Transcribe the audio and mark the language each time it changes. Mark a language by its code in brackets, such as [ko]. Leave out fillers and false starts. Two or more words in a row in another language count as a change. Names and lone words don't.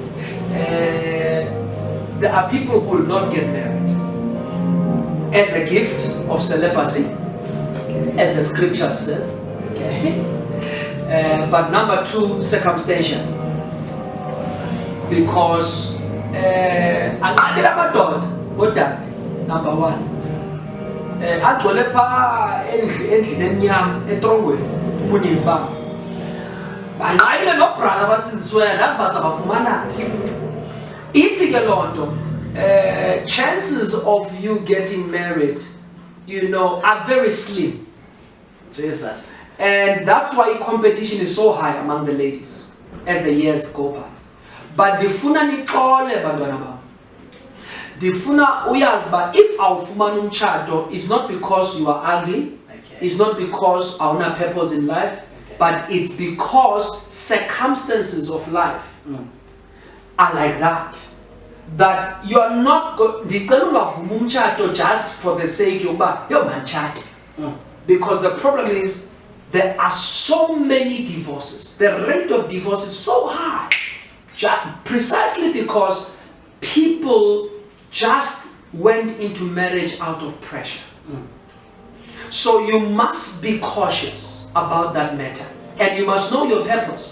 [en] There are people who will not get married as a gift of celibacy, as the scripture says. Okay. But number two, circumstantial, because number one. [xh] Agcwele pha endlini emnyama etrongweni ubuninzi babo banqabile nobrother basindisweyo nazi bazabafumana. Ithi ke loo nto [en] chances of you getting married are very slim. Jesus. And that's why competition is so high among the ladies as the years go by. [xh] But difuna nixole bantwana bam. Difuna uyazi ba [en] if awufumana [xh] umtshato, [en] it's not because you are ugly, it's not because awuna purpose in life, but it's because circumstances of life are like that. That you are not [xh] ndicela ungavuma umtshato [en] just for the sake [xh] yokuba yo manditshate. [en] Because the problem is there are so many divorces. The rate of divorce is so high, precisely because people just went into marriage out of pressure. So you must be cautious about that matter, and you must know your purpose.